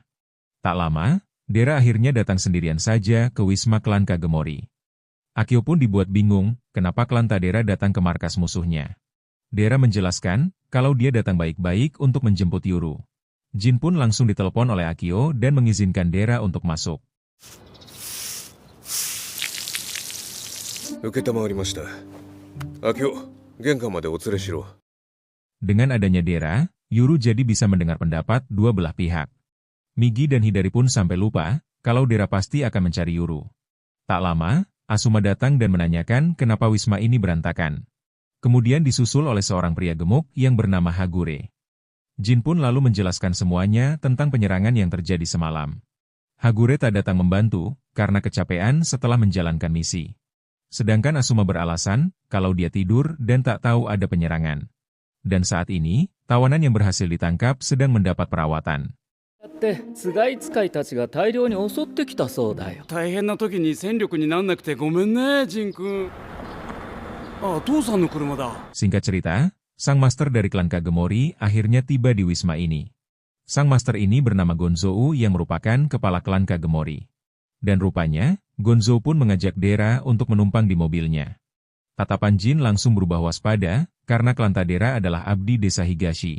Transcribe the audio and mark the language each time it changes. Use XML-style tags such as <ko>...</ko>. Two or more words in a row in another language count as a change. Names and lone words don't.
<id>Tak lama, Dera akhirnya datang sendirian saja ke Wisma klan Kagemori. Akio pun dibuat bingung, kenapa klan Tadera datang ke markas musuhnya. Dera menjelaskan, kalau dia datang baik-baik untuk menjemput Yuru. Jin pun langsung ditelepon oleh Akio dan mengizinkan Dera untuk masuk.</id> <ja>承りました。明夫、玄関までお連れしろ。</ja> <id>Dengan adanya Dera, Yuru jadi bisa mendengar pendapat dua belah pihak. Migi dan Hidari pun sampai lupa, kalau Dera pasti akan mencari Yuru. Tak lama, Asuma datang dan menanyakan kenapa Wisma ini berantakan. Kemudian disusul oleh seorang pria gemuk yang bernama Hagure. Jin pun lalu menjelaskan semuanya tentang penyerangan yang terjadi semalam. Hagure tak datang membantu, karena kecapean setelah menjalankan misi. Sedangkan Asuma beralasan, kalau dia tidur dan tak tahu ada penyerangan. Dan saat ini, tawanan yang berhasil ditangkap sedang mendapat perawatan.</id> <ja>ってつがい使いたちが大量に襲ってきたそうだよ。大変な時に戦力になんなくてごめんね、ジン君。あ、父さんの車だ。</ja> <id>Singkat cerita, sang master dari klan Kagemori akhirnya tiba di Wisma ini. Sang master ini bernama Gonzou yang merupakan kepala klan Kagemori. Dan rupanya, Gonzou pun mengajak Dera untuk menumpang di mobilnya. Tatapan Jin langsung berubah waspada, karena klan Tadera adalah abdi desa Higashi.</id>